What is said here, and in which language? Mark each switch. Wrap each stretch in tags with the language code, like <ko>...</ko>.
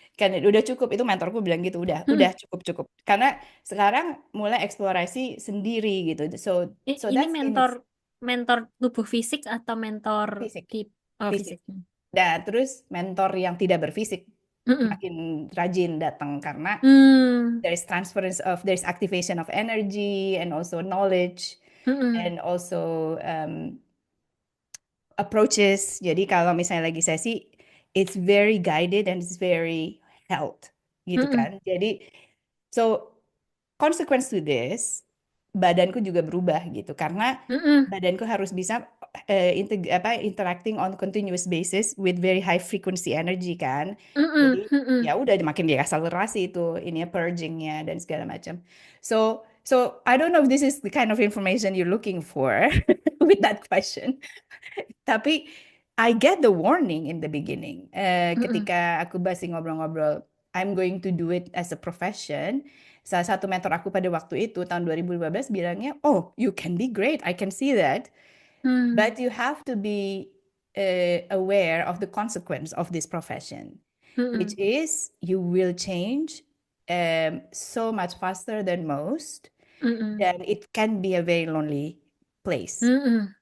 <id>Kan udah cukup itu mentorku bilang gitu. Udah Hmm. cukup cukup. Karena sekarang mulai eksplorasi sendiri gitu. So Ini</id> <en>that's in</en> <id>mentor</id> <en>its</en> <id>mentor tubuh fisik atau mentor fisik, di oh, fisik. fisik. Dan terus mentor yang tidak berfisik Hmm. makin rajin datang karena Hmm.</id> <en>there's activation of energy and also knowledge Hmm. and also approaches.</en> <id>Jadi kalau misalnya lagi sesi,</id> <en>it's very guided and it's very held, gitu Hmm. kan. Jadi, so consequence to this,</en> <id>badanku juga berubah gitu karena Mm-mm. badanku harus bisa</id> <en>interacting on continuous basis with very high frequency energy kan. Mm-mm.</en> <id>Jadi Mm-mm. ya udah makin diakselerasi itu ini ya, purgingnya dan segala macam.</id> <en>So I don't know if this is the kind of information you're looking for with that question. Tapi I get the warning in the beginning. Mm-mm.</en> <id>Ketika aku masih ngobrol-ngobrol,</id> <en>I'm going to do it as a profession.</en> <id>Salah satu mentor aku pada waktu itu tahun 2015 bilangnya,</id> <en>"Oh, you can be great. I can see that. Mm. But you have to be aware of the consequence of this profession, which Mm-mm. is you will change so much faster than most, Mm-mm. and it can be a very lonely place. Mm-mm.</en>